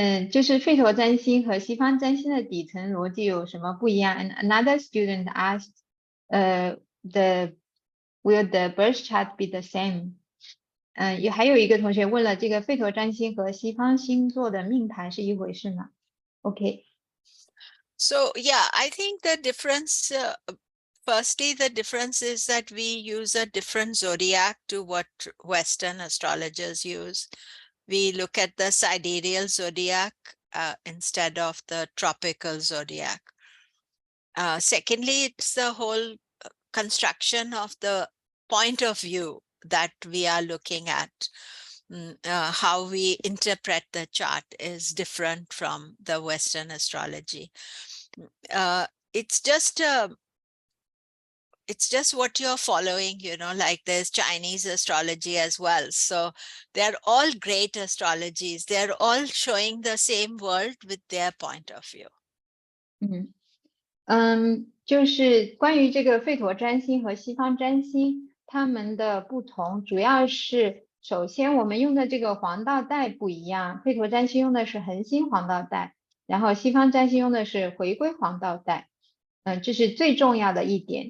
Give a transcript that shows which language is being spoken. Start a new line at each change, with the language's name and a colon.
Chinese: 就是吠陀占星和西方占星的底层逻辑有什么不一样？
English: And another student asked, will the birth chart be the same?
Chinese: 还有一个同学问了，这个吠陀占星和西方星座的命盘是一回事吗 ？OK，
English: So yeah, I think the difference, firstly, the difference is that we use a different zodiac to what Western astrologers use. We look at the sidereal zodiac instead of the tropical zodiac. Secondly, it's the whole construction of the point of view that we are looking at. How we interpret the chart is different from the Western astrology. It's just what you're following, like there's Chinese astrology as well. So they're all great astrologies. They're all showing the same world with their point of view.
Chinese: 就是关于这个吠陀占星和西方占星，它们的不同，主要是首先我们用的这个黄道带不一样，吠陀占星用的是恒星黄道带，然后西方占星用的是回归黄道带，这是最重要的一点。